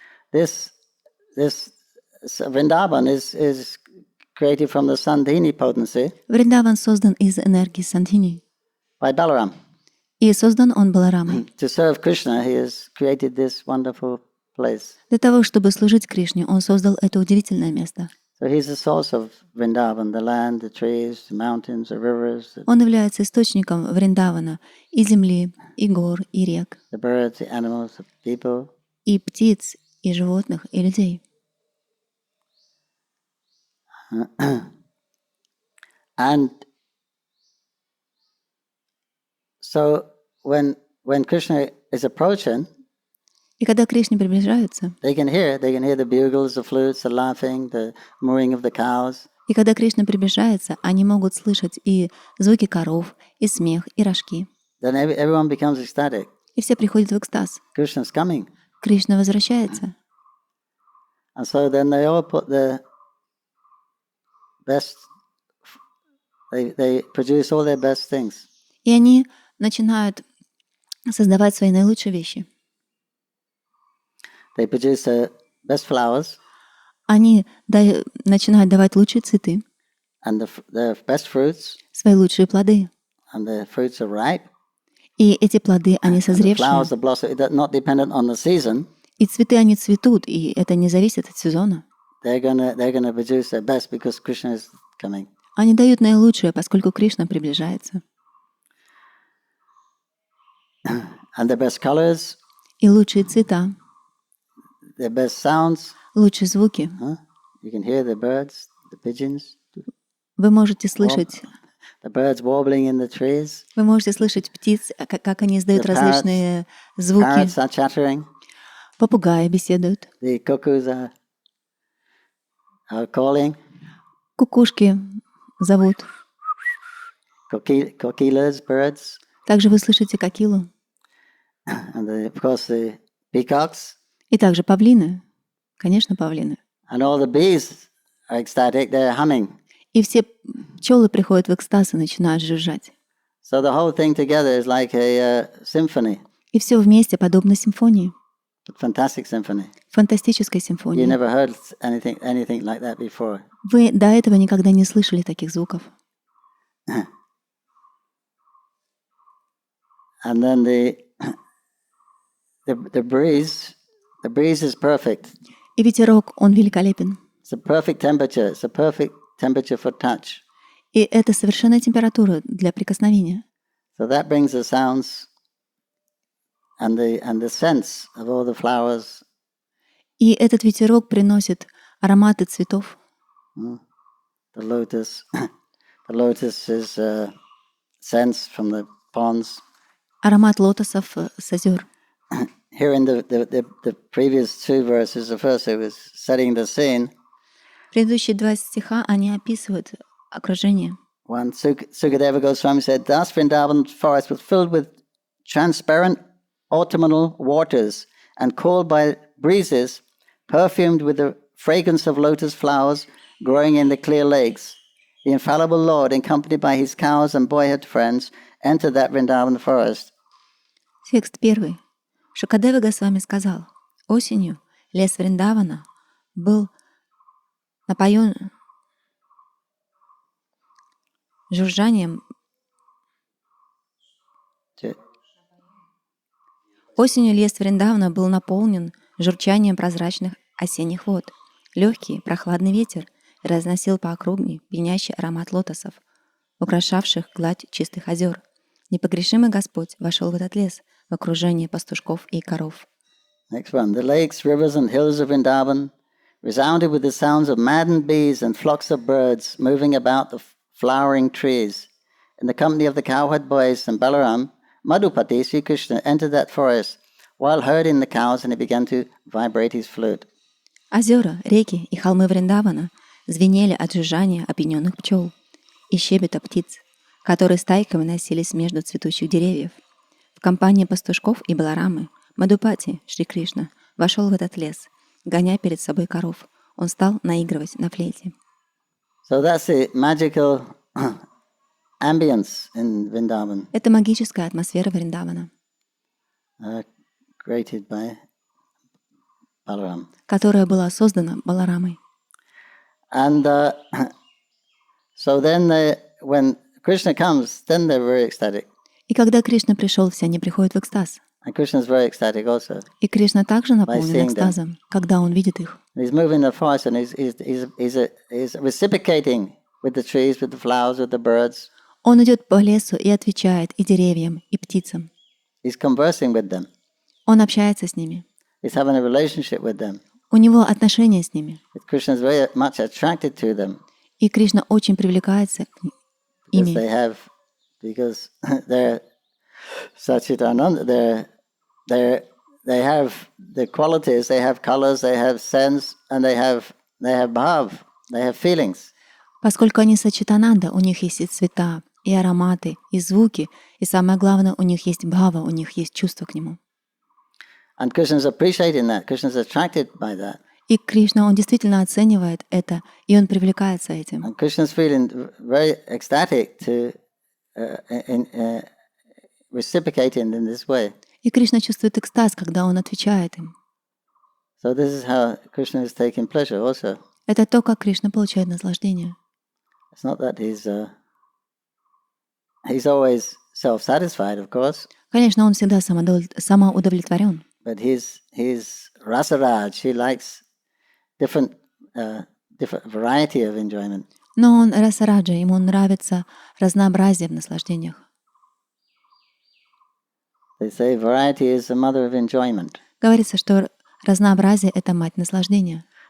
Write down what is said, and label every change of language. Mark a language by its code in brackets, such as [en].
[en] This Vrindavan is created from the Sandhini potency [ru] Вриндаван создан из энергии Сандхини. [en] by Balaram. [ru] И создан он Баларамой. [en] To serve Krishna, he has created this wonderful place. [ru] Для того, чтобы служить Кришне, он создал это удивительное место. [en] So he's the source of Vrindavan, the land, the trees, the mountains, the rivers, [ru] Он является источником Вриндавана и земли, и гор, и рек, [en] the birds, the animals, the people. [ru] и птиц, и животных, и людей. [en] And so when Krishna is approaching, [ru] И когда к Кришне приближаются, [en] they can hear the bugles, the flutes, the laughing, the mooing of the cows. [ru] и когда Кришна приближается, они могут слышать и звуки коров, и смех, и рожки. [en] Then everyone becomes ecstatic. [ru] И все приходят в экстаз. [en] Krishna's coming. [ru] Кришна возвращается. [en] And so then they all put the best, they produce all their best things. [ru] И они начинают создавать свои наилучшие вещи. [en] They produce the best flowers [ru] Они начинают давать лучшие цветы, [en] and the best fruits, [ru] свои лучшие плоды. [en] and the fruits are ripe. [ru] И эти плоды, они [en] And the [ru] созревшие. [en] flowers, the blossom, they're not dependent on the season. [ru] И цветы, они цветут, и это не зависит от сезона. [en] They're gonna produce their best because Krishna is coming. [ru] Они дают наилучшее, поскольку Кришна приближается. [en] And the best colors, [ru] И лучшие цвета, [en] the best sounds. [ru] лучшие звуки. [en] You can hear the birds, the pigeons, [ru] Вы можете слышать, [en] the birds warbling in the trees. [ru] вы можете слышать птиц, как они издают [en] The parrots- [ru] различные звуки. [en] Parrots are chattering. [ru] Попугаи беседуют. [en] The cuckoos are calling. [ru] Кукушки зовут. [en] Kokilas, birds. [ru] Также вы слышите кокилу. [en] And of course the peacocks. [ru] И также павлины. Конечно, павлины. [en] And all the bees are ecstatic. They're humming. [ru] И все пчелы приходят в экстаз и начинают жужжать. [en] So the whole thing together is like a symphony, [ru] И все вместе подобно симфонии. [en] a fantastic symphony. [ru] Фантастической [en] You [ru] симфонии. [en] never heard anything like that before. [ru] Вы до этого никогда не слышали таких звуков. [en] And then the breeze is perfect. [ru] И ветерок, он великолепен. [en] It's a perfect temperature. It's a perfect temperature for touch. [ru] И это совершенная температура для прикосновения. [en] So that brings the sounds and the sense of all the flowers. [ru] И этот ветерок приносит ароматы цветов. [en] The lotus is sense from the ponds. [ru] Аромат лотосов с озер. [en] Here in the previous two verses, the first it was setting the scene. [ru] Предыдущие два стиха, они описывают окружение. [en] One Sukadeva Goswami said, "Das Vrindavan forest was filled with transparent autumnal waters and cooled by breezes, perfumed with the fragrance of lotus flowers growing in the clear lakes, the infallible Lord, accompanied by his cows and boyhood friends, entered that Vrindavan forest. [ru] Текст 1. Шукадева Госвами сказал: осенью лес Вриндавана был напоен жужжанием. Осенью лес Вриндавана был наполнен журчанием прозрачных осенних вод. Легкий, прохладный ветер разносил по округе пьянящий аромат лотосов, украшавших гладь чистых озер. Непогрешимый Господь вошел в этот лес в окружении пастушков и коров. [en] Next one. The lakes, rivers, and hills of Vrindavan resounded with the sounds of maddened bees and flocks of birds moving about the flowering trees. In the company of the cowherd boys and Balaram, Madhupati, Sri Krishna, entered that forest while herding the cows, and he began to vibrate his flute. [ru] Озера, реки и холмы Вриндавана звенели от жужжания опьяненных пчел и щебета птиц, которые стайками носились между цветущих деревьев. В компании пастушков и Баларамы Мадхупати, Шри Кришна, вошел в этот лес, гоня перед собой коров. Он стал наигрывать на флейте. [en] So that's the magical ambience in Vrindavan. [ru] Это магическая атмосфера Вриндавана, [en] Created by Balaram. [ru] которая была создана Баларамой. [en] And so then when Krishna comes, then they're very ecstatic. [ru] И когда Кришна пришел, все они приходят в экстаз. [en] And Krishna's very ecstatic also. [ru] И Кришна также наполнен [en] seeing them. [ru] экстазом, когда он видит их. [en] He's moving the forest and he's reciprocating with the trees, with the flowers, with the birds. [ru] Он идет по лесу и отвечает и деревьям, и птицам. [en] He's conversing with them. [ru] Он общается с ними. [en] He's having a relationship with them. [ru] У него отношения с ними. [en] Krishna's very much attracted to them [ru] И Кришна очень привлекается к ими. [en] because they're Sachidananda, they have the qualities, they have colors, they have sense, and they have bhav, they have feelings. [ru] Поскольку они сачитананда, у них есть и цвета, и ароматы, и звуки, и самое главное, у них есть бхава, у них есть чувство к нему. [en] And Krishna's appreciating that. Krishna's attracted by that. [ru] И Кришна, он действительно оценивает это, и он привлекается этим. [en] And Krishna's feeling very ecstatic to reciprocating in this way. [ru] И Кришна чувствует экстаз, когда он отвечает им. [en] So this is how Krishna is taking pleasure also. [ru] Это то, как Кришна получает наслаждение. [en] It's not that he's always self-satisfied, of course. [ru] Конечно, он всегда самоудовлетворен. [en] But his rasaraj, he likes different variety of enjoyment. [ru] Но он расараджа, ему нравится разнообразие в наслаждениях. [en] They say variety is the mother of enjoyment. [ru] Говорится, что разнообразие — это мать наслаждения.